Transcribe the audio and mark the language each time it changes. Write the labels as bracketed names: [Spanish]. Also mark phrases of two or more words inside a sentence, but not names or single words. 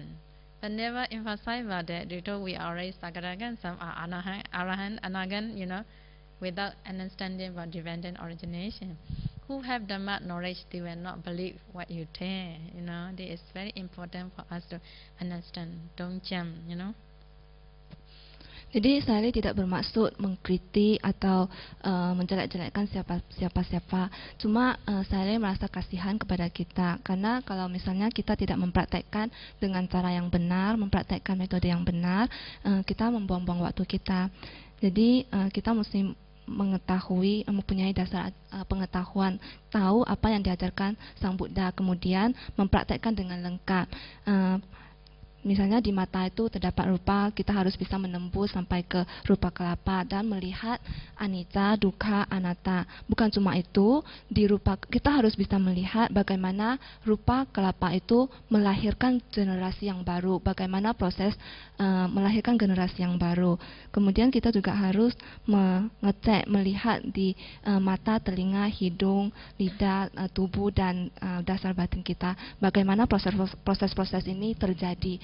[English] But never emphasize about that. They told we are already Sakadagan, some are Arahant, Anagan, without understanding about dependent origination. Who have Dhamma knowledge, they will not believe what you tell, This is very important for us to understand. Don't jump, [Indonesian] Jadi saya tidak bermaksud mengkritik atau menjelek-jelekkan siapa-siapa. Cuma saya merasa kasihan kepada kita, karena kalau misalnya kita tidak mempraktekkan dengan cara yang benar, mempraktekkan metode yang benar, kita membuang-buang waktu kita. Jadi kita mesti mengetahui, mempunyai dasar pengetahuan, tahu apa yang diajarkan Sang Buddha, kemudian mempraktekkan dengan lengkap. Misalnya di mata itu terdapat rupa, kita harus bisa menembus sampai ke rupa kelapa dan melihat [Pali] anicca, dukkha, anatta. [Indonesian] Bukan cuma itu, di rupa kita harus bisa melihat bagaimana rupa kelapa itu melahirkan generasi yang baru, bagaimana proses melahirkan generasi yang baru. Kemudian kita juga harus mengecek, melihat di mata, telinga, hidung, lidah, tubuh dan dasar batin kita, bagaimana proses-proses ini terjadi.